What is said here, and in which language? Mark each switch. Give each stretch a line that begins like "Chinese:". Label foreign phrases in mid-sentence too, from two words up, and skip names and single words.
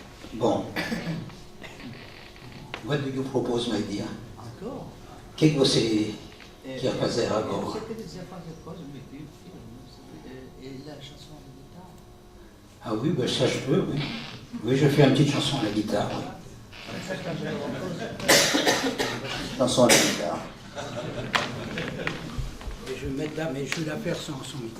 French: Bon.
English: What do you propose, my dear?
French: Encore?
Portuguese: Que você quer fazer agora? Você quer dizer fazer coisa, meu Deus,
French: et la chanson à la guitare? Ah oui, ben ça je peux, oui. Oui, je fais une petite chanson à la guitare. Oui. Chanson à la guitare. Et je vais mettre là, mais je vais la faire sans micro.